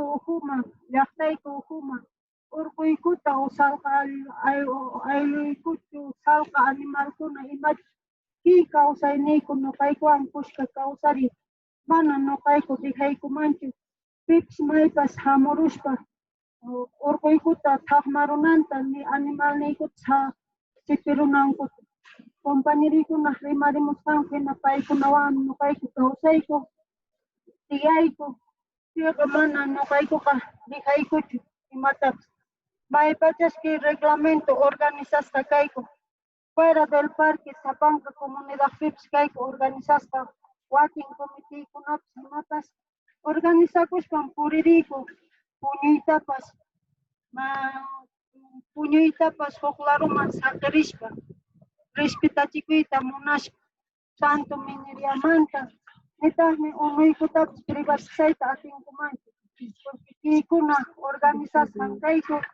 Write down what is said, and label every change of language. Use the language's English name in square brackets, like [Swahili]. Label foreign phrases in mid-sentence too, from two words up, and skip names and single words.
[Quechua] uhuman, llaqtayku uhuman urquykuta o sallqa ayluykuchu sallqa animalkuna imachu kay kawsayniyku ñuqaykuwan kushka kawsariy, mana ñuqayku dijaykumanchu pipas maypas hamurushpa urquykuta thaqmarunanta ni animalniykuta sipirunankuta. Compañeriykuna rimarimusqanku hina paykunawan ñuqayku kawsayku, tiyayku, chayqa mana ñuqaykuqa dijaykuchu imatapas. Maypachas kay reglamento organizasqa kayku, [Spanish] fuera del parque [Quechua] sapanka comunidadpipas kayku organizasqa wakin comiteykunapas imapas organizakushpan puririyku puñuytapas puñuytapas huk laruman saqirishpa respetachikuyta munashpa Santo Mineriamanta nitaqmi unuykutapis privatizayta atinkumanchu, porque chaykuna organizasqan kayku